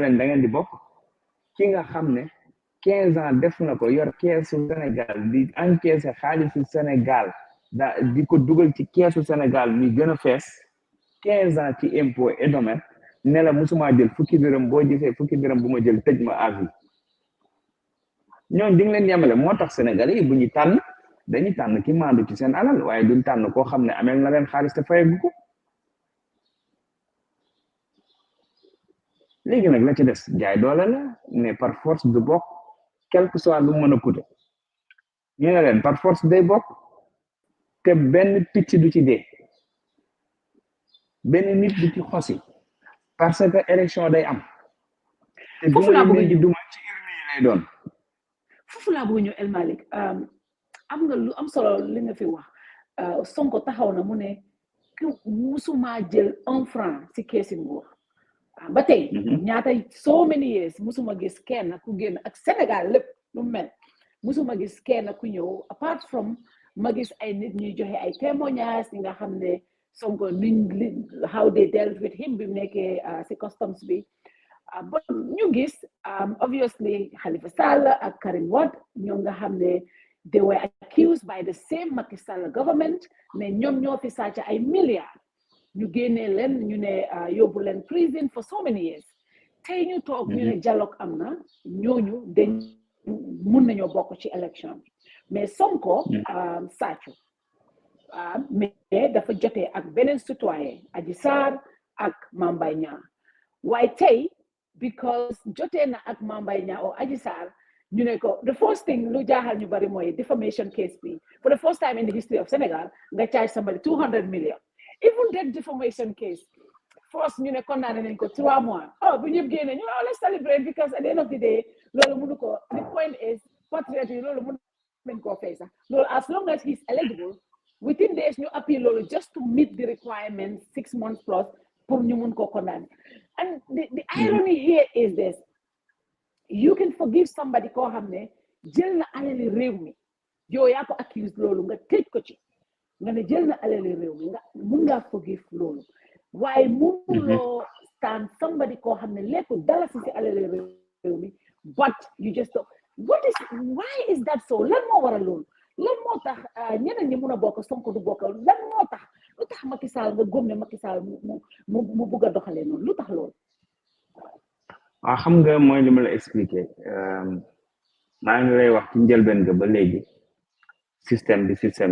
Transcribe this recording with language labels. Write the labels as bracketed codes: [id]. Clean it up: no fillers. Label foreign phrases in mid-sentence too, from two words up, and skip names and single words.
[wo] leen da ngeen di bokk ki nga xam ne 15 ans def na ko yor keesu Sénégal di encaisser xaalisu Sénégal di ko dugal ci keesu Sénégal mi gën a fees 15 ans ci [fr] impôt et domaine [wo] ne la musuma jël fukki dërëm boo gisee fukki dërëm bu ma jël tëj ma [fr] à vie [wo] ñooñu di nga leen yemale moo tax Sénégalais yi bu ñu tànn dañuy tànn ki maandu ci seen alal waaye duñ tànn koo xam ne amel na leen xaalis te fayagu ko léegi nag la ci des jaay doole la [fr] mais par force [wo] du bokk [fr] quel que soit [wo] lu mën a coûter ñu ne leen [fr] par force [wo] day bokk te benn picc du ci dee benn nit du ci xosi [fr] parce que [wo] élection day am te foofu laa bëgg ñu duma ci urne yi lay doon foofu laa bëgg ñu El Malick am nga lu am solo li nga fi wax Sonko taxaw na mu ne musuma jël 1 franc si keesi nguur ba tey ñaata [en] so many years [wo] musuma gis kenn ku génn ak Sénégal lépp lu mel musuma gis kenn ku ñëw [en] apart from [wo] ma gis ay nit ñuy joxe ay témoignages yi nga xam ne Sonko [en] how they dealt with him [wo] bi mu nekkee si customs bi but ñu gis obviously Halifa Sallah ak Karim Wade ñoom nga xam ne [en] they were accused by the same Macky Sall government [wo] mais ñoom ñoo fi sàcc ay milliards ñu génnee leen ñu ne yóbbu leen prison [en] for so many years [wo] tey ñu toog ñu ne dialogue am na ñooñu dañ mun nañoo bokk ci élection mais Sonko sàccu mais dafa jotee ak beneen citoyen Adji Sarr ak Mame Mbaye Niang waaye tey because jotee na ak Mame Mbaye Niang o Adji Sarr ñu ne ko [en] the first thing [wo] lu jaaxal ñu bari mooy [en] defamation case [wo] bi [en] for the first time in the history of Senegal [wo] nga [en] charge somebody 200 million even that defamation case first [wo] ñu ne condamné nañ ko 3 mois bu ñëpp génne ñu [en] let's celebrate because at the end of the day [wo] loolu mënu ko [en] the point is [wo] Patriot yi loolu mënu nañ koo fay sax loolu [en] as long as he's eligible within days [wo] ñu appeal loolu [en] just to meet the requirements 6 months plus [wo] pour ñu mun koo condamné [en] and the irony here is this you can forgive somebody [wo] koo xam ne jël na alali réew mi yow yaa ko accuse loolu nga tëj ko ci nga ne jël na alali réew mi nga mun ngaa forgive loolu waaye mënuloo [en] stand somebody [wo] koo xam ne lépp dala si alali réew mi [en] but you just why is that so [wo] lan moo waral loolu lan moo tax ñeneen ñi mun a bokk Sonko du bokk lan moo tax lu tax Macky Sall nga gëm ne Macky Sall mu bugg a doxalee noonu lu tax loolu. waaw xam nga mooy li ma la expliqué maa ngi lay wax ci njëlbeen ga ba léegi système bi